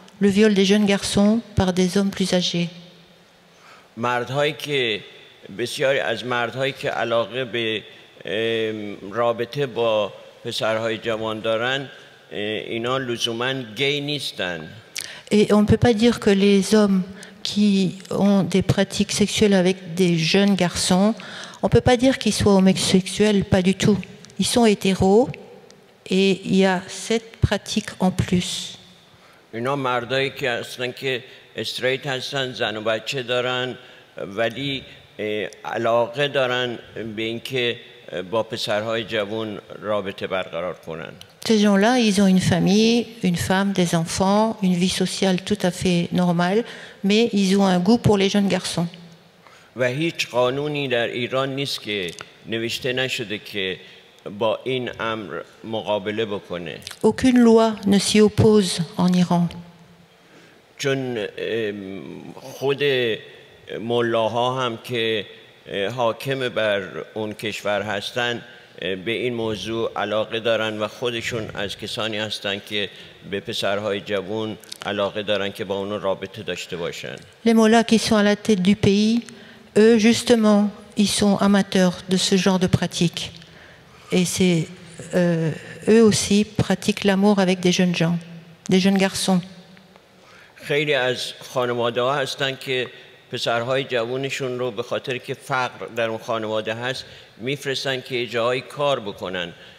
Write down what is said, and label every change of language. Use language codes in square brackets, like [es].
[fr] Le viol des jeunes garçons par des hommes plus âgés. [fa] مردهایی که بسیاری از مردهایی که علاقه به رابطه با پسرهای جوان دارن اینا لزوماً گی نیستن. [fr] Et on ne peut pas dire que les hommes qui ont des pratiques sexuelles avec des jeunes garçons, on ne peut pas dire qu'ils soient homosexuels, pas du tout. Ils sont hétéros et il y a cette pratique en plus. [fa] اینا مردایی که هستن که استریت هستن، زن و بچه دارن، ولی علاقه دارن به اینکه با پسرهای جوان رابطه برقرار کنن. [fr] Ces gens-là, ils ont une famille, une femme, des enfants, une vie sociale tout à fait normale, mais ils ont un goût pour les jeunes garçons. [fa] و هیچ قانونی در ایران نیست که نوشته نشده که با این امر مقابله بکنه. [fr] Aucune loi ne s'y oppose en Iran. [fa] چون خود ملاها هم که حاکم بر اون کشور هستن به این موضوع علاقه دارن و خودشون از کسانی هستن که به پسرهای جوان علاقه دارن که با اون رابطه داشته باشن. [fr] Les mollahs qui sont à la tête du pays, eux justement, ils sont amateurs de ce genre de pratique. Et c'est eux aussi pratiquent l'amour avec des jeunes gens, des jeunes garçons. [fa] خیلی از خانواده ها هستن که پسرهای جوانشون رو به خاطر که فقر در اون خانواده هست میفرستن که جایی کار بکنن.